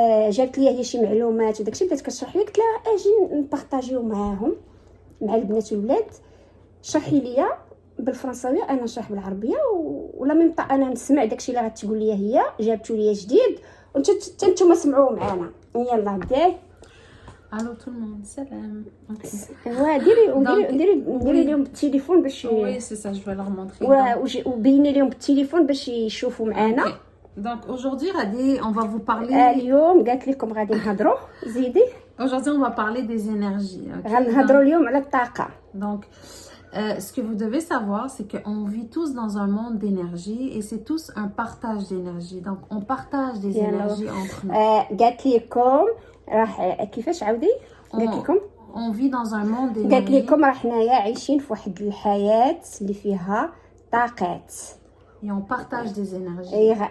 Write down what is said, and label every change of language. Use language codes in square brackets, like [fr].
[ar] جابت لي هي شي معلومات وداكشي، بدات كتشرح لي. قلت لها اجي نبارطاجيو معاهم مع البنات والولاد. شرحي لي بالفرنساويه انا نشرح بالعربيه، ولا ميم طا انا نسمع داكشي اللي غتقول لي هي. جابتو لي جديد وانتم سمعوه معانا. يلا بداي. [fr] Allô tout le monde, salam. [ar] ديري لهم بالتليفون باش [fr] Oui, c'est ça, je vais leur montrer. [ar] وبيني لهم بالتليفون باش يشوفوا معانا. [fr] Donc aujourd'hui, Radi, on va vous parler. [ar] اليوم قالت لكم غادي نهضروا، زيدي. [fr] Aujourd'hui, on va parler des énergies. [ar] غنهضروا اليوم على الطاقه. [fr] Donc ce que vous devez savoir, c'est qu'on vit tous dans un monde d'énergie et c'est tous un partage d'énergie. Donc, on partage des énergies entre nous. [ar] قالت لكم راه كيفاش عاودي؟ قالت لكم [fr] on vit dans un monde d'énergie. [ar] قالت لكم راه حنايا عايشين في واحد الحياة اللي فيها طاقات. [fr] Et on partage des énergies.